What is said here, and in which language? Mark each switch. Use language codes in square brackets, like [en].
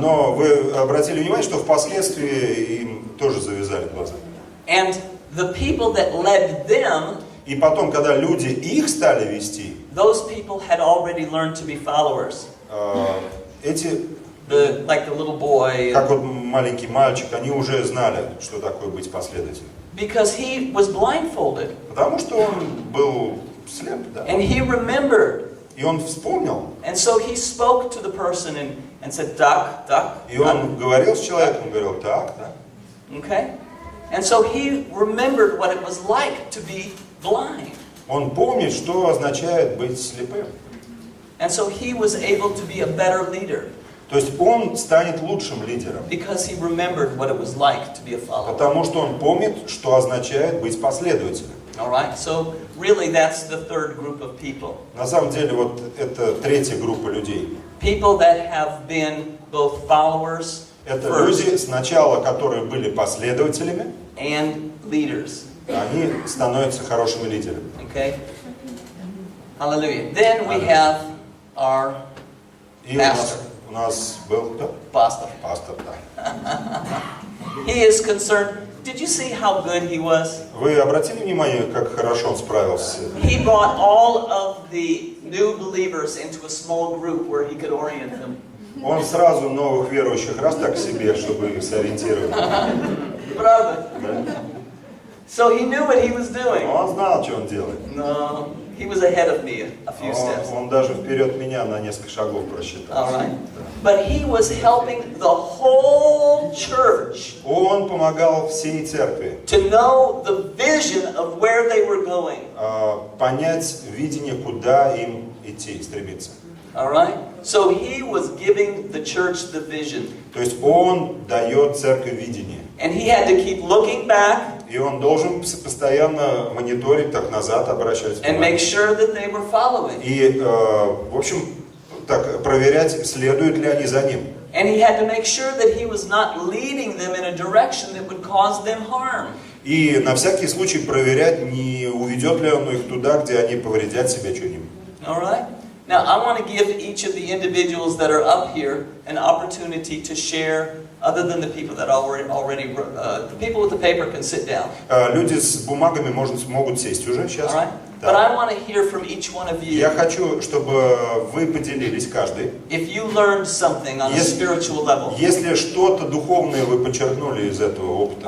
[ru] Но вы обратили внимание, что впоследствии им тоже завязали глаза. [en] And the people that led them, [ru] И потом, когда люди их стали вести, [en] those people had already learned to be followers. [ru] эти, [en] Like the little boy. [ru] как вот маленький мальчик, они уже знали, что такое быть последователем. [en] Because he was blindfolded. [ru] Потому что он был слеп, да. [en] And he remembered. [ru] И он вспомнил. [en] And so he spoke to the person and said, duck, duck. [ru] И он говорил с человеком, говорил, так, да. [en] Okay? And so he remembered what it was like to be blind. [ru] Он помнит, что означает быть слепым. [en] And so he was able to be a better leader. [ru] То есть он станет лучшим лидером. [en] Because he remembered what it was like to be a follower. [ru] Потому что он помнит, что означает быть последователем. [en] All right? So really that's the third group of people. [ru] На самом деле, вот это третья группа людей. [en] People that have been both followers [ru] Это [en] first [ru] люди сначала, которые были последователями, [en] and leaders. [ru] они становятся хорошими лидерами. [en] Okay? Hallelujah. Then we have our [ru] И [en] pastor. [ru] у нас был кто? [en] Pastor. [ru] Пастор, да. [en] He is concerned. Did you see how good he was? [ru] Вы обратили внимание, как хорошо он справился? [en] He brought all of the new believers into a small group where he could orient them. [ru] Он сразу новых верующих раз так к себе, чтобы их сориентировать. [en] Brother. [ru] Да? [en] So he knew what he was doing. [ru] Он знал, что он делает. [en] No, he was ahead of me a few steps. [ru] Он даже вперед меня на несколько шагов просчитал. [en] All right. But he was helping the whole church [ru] Он помогал всей церкви [en] to know the vision of where they were going. [ru] понять видение, куда им идти, стремиться. [en] All right? So he was giving the church the vision. [ru] То есть он дает церкви видение. [en] And he had to keep looking back [ru] И он должен постоянно мониторить, так назад обращать [en] and make sure that they were following. [ru] И, в общем, так проверять, следуют ли они за ним. [en] And he had to make sure that he was not leading them in a direction that would cause them harm. [ru] И на всякий случай проверять, не уведет ли он их туда, где они повредят себе что-нибудь. [en] All right? Now, I want to give each of the individuals that are up here an opportunity to share, other than the people that already the people with the paper can sit down. [ru] Люди с бумагами могут сесть уже сейчас. [en] All right? But I want to hear from each one of you. [ru] Я хочу, чтобы вы поделились каждый. [en] If you learned something on a spiritual level. [ru] Если что-то духовное вы подчеркнули из этого опыта.